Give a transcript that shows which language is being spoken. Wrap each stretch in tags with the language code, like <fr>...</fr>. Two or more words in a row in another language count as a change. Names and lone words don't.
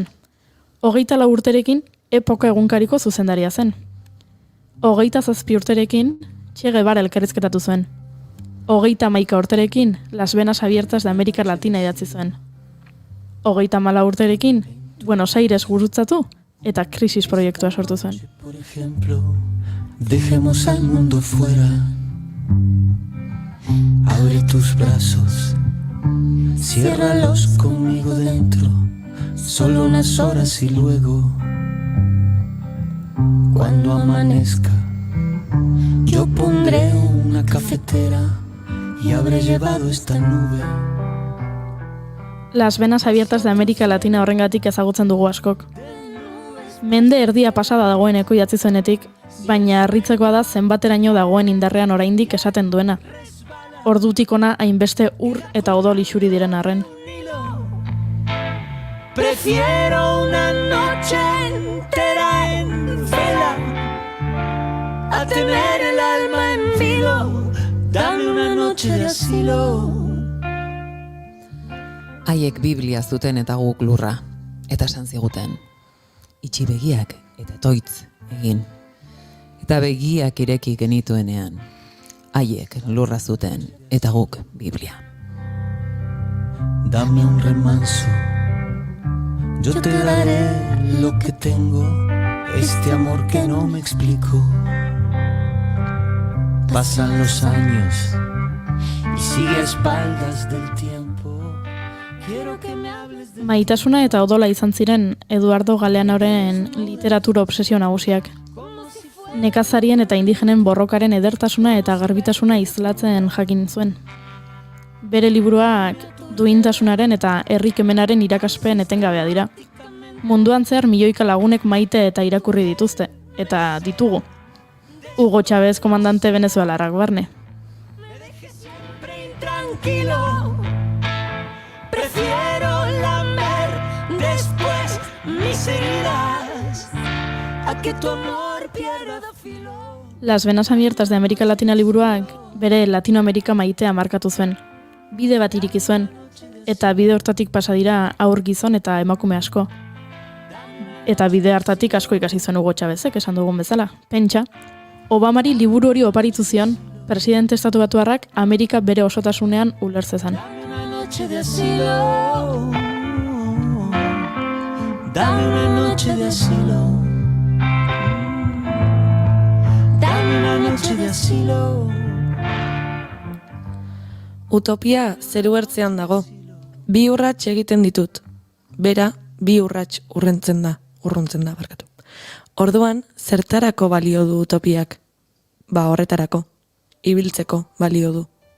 <eu>24 urterekin Epoka egunkariko zuzendaria zen. 27 urterekin Che Guevara elkarrizketatu zuen. 31 urterekin Las Venas Abiertas de América Latina idatzi zuen. 34 urterekin Buenos Aires gurutzatu eta Krisis proiektua sortu zuen.</eu> <es>Por ejemplo, dejemos al mundo fuera. Abre tus brazos, ciérralos conmigo dentro, solo unas horas y luego, cuando amanezca, yo pondré una cafetera y habré llevado esta nube.</es> <eu>Las Venas Abiertas de América Latina horrengatik ezagutzen dugu askok. Mende erdia pasada dagoeneko idatzi zuenetik, baina harritzekoa da zenbateraino dagoen indarrean oraindik esaten duena. Ordutik ona hainbeste ur eta odol isuri diren arren.</eu> <es>Prefiero una noche entera en vela a tener el alma en vilo. Dame una noche de asilo.</es> <eu>Haiek Biblia zuten eta guk lurra, eta esan ziguten. Itxi begiak eta toitz egin. Eta begiak ireki genituenean. Haiek lurra zuten eta guk Biblia.</eu> <es>Dame un remanso, yo te daré lo que tengo, este amor que no me explico. Pasan los años y sigue a espaldas del tiempo. Quiero que me hables de...</es> <eu>Maitasuna eta odola izan ziren Eduardo Galeanoren literatura obsesio nagusiak. Nekazarien eta indigenen borrokaren edertasuna eta garbitasuna islatzen jakin zuen. Bere liburuak duintasunaren eta herrikemenaren irakaspen etengabea dira. Munduan zehar milioika lagunek maite eta irakurri dituzte, eta ditugu. Hugo Chávez komandante venezuelarrak barne.</eu> <es>Tranquilo, prefiero lamer después mis heridas a que tu amor pierda filo.</es> <eu>Las Venas Abiertas de América Latina liburuak bere Latinoamerika maitea markatu zuen. Bide bat iriki zuen, eta bide hortatik pasa dira haur gizon eta emakume asko. Eta bide hartatik asko ikasi zuen Hugo Chávezek esan dugun bezala. Pentsa, Obamari liburu hori oparitu zion, presidente estatubatuarrak Amerika bere osotasunean ulertzezan.</eu> <es>Una noche de asilo. Dame una noche de asilo. Dame una noche de asilo.</es> <eu>Utopia zeru ertzean dago. Bi urrats egiten ditut. Bera, bi urrats urruntzen da, barkatu. Orduan, zertarako balio du utopiak? Ba, horretarako. Ibiltzeko balio du.</eu>